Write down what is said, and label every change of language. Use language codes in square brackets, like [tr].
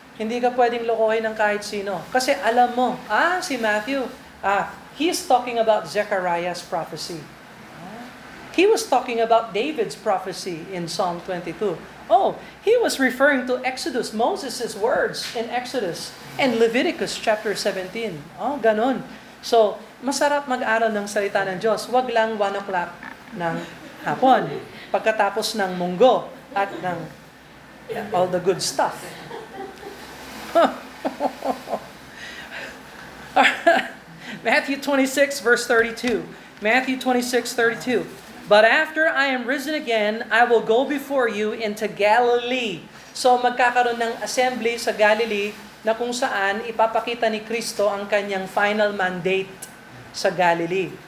[tl] Hindi ka pwedeng lokohin ng kahit sino. Kasi alam mo, [en] si Matthew, he is talking about Zechariah's prophecy. He was talking about David's prophecy in Psalm 22. He was referring to Exodus, Moses' words in Exodus, and Leviticus chapter 17. [tl] Ganon. So, masarap mag-aral ng salita ng Diyos. Huwag lang 1 o'clock ng hapon. Pagkatapos ng munggo at ng [en] all the good stuff. Matthew 26 verse 32. Matthew 26:32. But after I am risen again, I will go before you into Galilee. [tl] So magkakaroon ng assembly sa Galilee na kung saan ipapakita ni Kristo ang kanyang final mandate sa Galilee.